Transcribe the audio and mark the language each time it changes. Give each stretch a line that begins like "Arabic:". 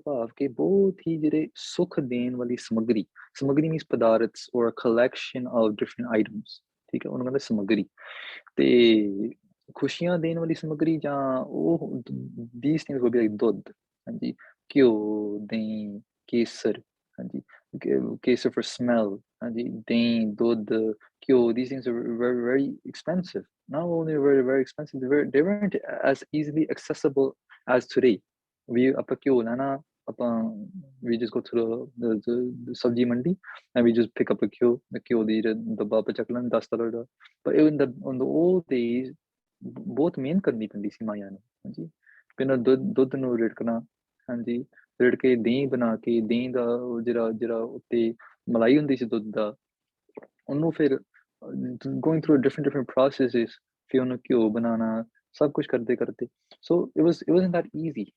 Punjabi: ਭਾਵ ਕਿ ਬਹੁਤ ਹੀ ਜਿਹੜੇ ਸੁੱਖ ਦੇਣ ਵਾਲੀ ਸਮੱਗਰੀ means ਪਦਾਰਥ
English: or a collection of different items,
Punjabi: ਠੀਕ ਹੈ, ਉਹਨਾਂ ਦਾ ਸਮੱਗਰੀ। ਤੇ ਖੁਸ਼ੀਆਂ ਦੇਣ ਵਾਲੀ ਸਮੱਗਰੀ ਜਾਂ ਉਹ
English: these things will be like
Punjabi: ਦੁੱਧ, ਹਾਂਜੀ, ਘਿਓ, ਦਹੀਂ, ਕੇਸਰ, ਹਾਂਜੀ, ਕੇਸਰ
English: for smell,
Punjabi: ਹਾਂਜੀ, ਦਹੀਂ, ਦੁੱਧ, ਘਿਓ,
English: these things are very, very expensive. Not only very, very expensive, they weren't as easily accessible as today.
Punjabi: We ਆਪਾਂ ਘਿਓ ਲੈਣਾ, ਆਪਾਂ
English: we just go to the
Punjabi: ਸਬਜ਼ੀ ਮੰਡੀ
English: and we just pick up a
Punjabi: ਘਿਓ ਦੀ ਡੱਬਾ ਆਪਾਂ ਚੱਕ ਲੈਂਦੇ $10 ਦਾ।
English: But in the old days
Punjabi: ਬਹੁਤ ਮਿਹਨਤ ਕਰਨੀ ਪੈਂਦੀ ਸੀ ਮਾਈਆਂ ਨੂੰ, ਹਾਂਜੀ, ਪਹਿਲਾਂ ਦੁੱਧ ਨੂੰ ਰਿੜਕਣਾ, ਹਾਂਜੀ, ਰਿੜਕੇ ਦਹੀਂ ਬਣਾ ਕੇ, ਦਹੀਂ ਦਾ ਜਿਹੜਾ ਉੱਤੇ ਮਲਾਈ ਹੁੰਦੀ ਸੀ ਦੁੱਧ ਦਾ, ਉਹਨੂੰ ਫਿਰ
English: going through different processes,
Punjabi: ਫਿਰ ਉਹਨੂੰ ਘਿਓ ਬਣਾਉਣਾ, ਸਭ ਕੁਝ ਕਰਦੇ
English: so it wasn't that easy.